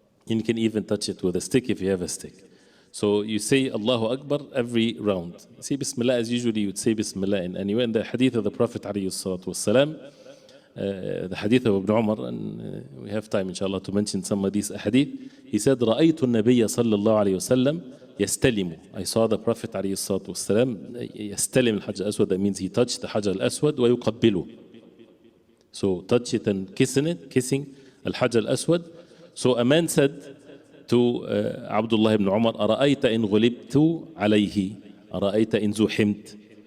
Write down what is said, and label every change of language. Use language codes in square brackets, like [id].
[en] And you can even touch it with a stick if you have a stick. So you say Allahu Akbar every round. Say Bismillah as usually you would say Bismillah in anywhere. In the hadith of the Prophet ﷺ, the hadith of Ibn Umar, and we have time inshallah to mention some of these hadith. [ar] He said, رَأَيْتُ النَّبِيَّ صَلَّى اللَّهُ عَلَيْهِ وسلم يَسْتَلِمُ. [en] I saw the Prophet ﷺ يَسْتَلِم الْحَجَّ الْأَسْوَدِ. That means he touched the Hajar al-Aswad وَيُقَبِّلُ. So touch it and kissing Al-Hajar al-Aswad. So a man said to Abdullah ibn Umar, أَرَأَيْتَ إِنْ غُلِبْتُ عَلَيْهِ أَرَأَيْتَ إِنْ زُحِمْتُ.